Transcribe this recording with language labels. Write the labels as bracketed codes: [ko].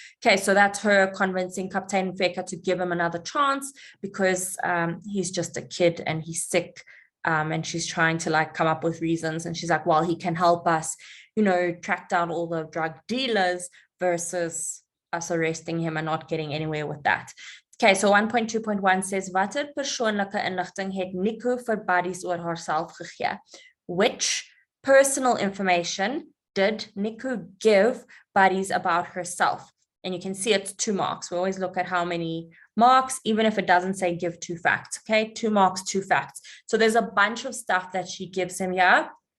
[en] Okay, so that's her convincing Captain Feka to give him another chance because he's just a kid and he's sick. And she's trying to come up with reasons. And she's like, well, he can help us, track down all the drug dealers versus us arresting him and not getting anywhere with that. Okay, so 1.2.1 says, [af] watter persoonlike inligting het Nico vir Buddies oor haarself gegee? [en] Which personal information did Nico give Buddies about herself? And you can see it's 2 marks. We always look at how many marks, even if it doesn't say give 2 facts. Okay, 2 marks, 2 facts. So there's a bunch of stuff that she gives him here.